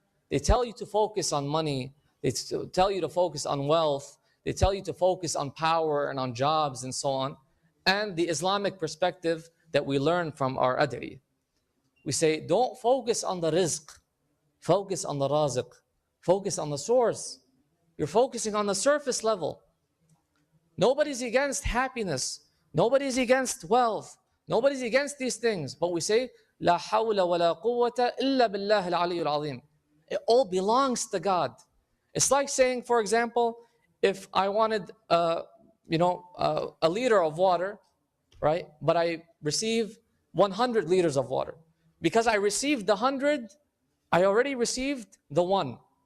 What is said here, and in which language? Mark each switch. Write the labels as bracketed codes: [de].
[en] They tell you to focus on money, they tell you to focus on wealth, they tell you to focus on power and on jobs and so on, and the Islamic perspective that we learn from our ad'i. We say, don't focus on the rizq, focus on the raziq, focus on the source. You're focusing on the surface level. Nobody's against happiness. Nobody's against wealth. Nobody's against these things. But we say, [ar] لا حول ولا قوة إلا بالله العلي العظيم. [en] It all belongs to God. It's like saying, for example, if I wanted, a liter of water, right? But I receive 100 liters of water. Because I received the 100, I already received the 1.